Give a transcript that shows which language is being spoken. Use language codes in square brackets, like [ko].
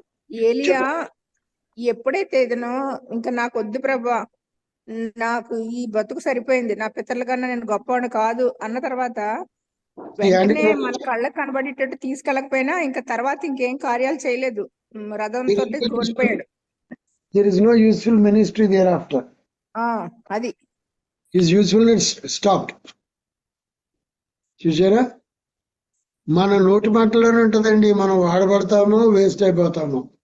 [te] ఏలియా ఎప్పుడైతే ఏదనో ఇంకా నాకు వద్దు ప్రభా, నాకు ఈ బతుకు సరిపోయింది, నా పితరుల కన్నా నేను గొప్పవాడు కాదు అన్న తర్వాత వెంటనే మన కళ్ళకు కనబడేటట్టు తీసుకెళ్ళకపోయినా ఇంకా తర్వాత ఇంకేం కార్యాలు చేయలేదు, రథంతో కోల్పోయాడు. [en] There is no useful ministry thereafter. [te] అది [en] His usefulness stopped. [te] చూసారా? మన నోటి మాటలోనే ఉంటదండి, మనం వాడబడతామో వేస్ట్ అయిపోతామో.